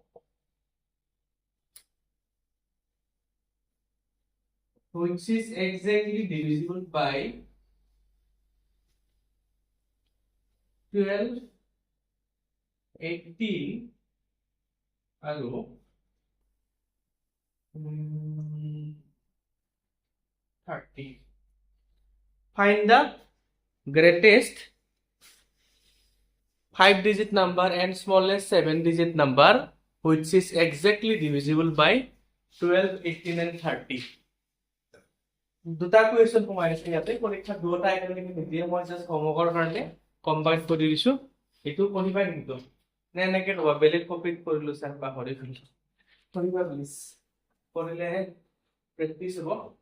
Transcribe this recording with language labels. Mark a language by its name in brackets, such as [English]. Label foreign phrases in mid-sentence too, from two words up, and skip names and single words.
[English] which is exactly divisible by 12 18 আৰু 30 find the greatest 5-digit number and smallest 7-digit number which is exactly divisible by 12 18 and 30 [Assamese] দুটা কোৱেশ্চন কমাইছে ইয়াতে পৰীক্ষা দুটা একেলগে নিদিয়ে মই জাস্ট হোমৱৰ্কৰ কাৰণে কম্বাইন কৰি দিছো এটো কৰিবা কিন্তু নে এনেকে কবা বেলেগ কপিত কৰিলো স্যাৰ পাহৰি গলো কৰিবা প্লিজ কৰিলে প্ৰেক্টিস হ'ব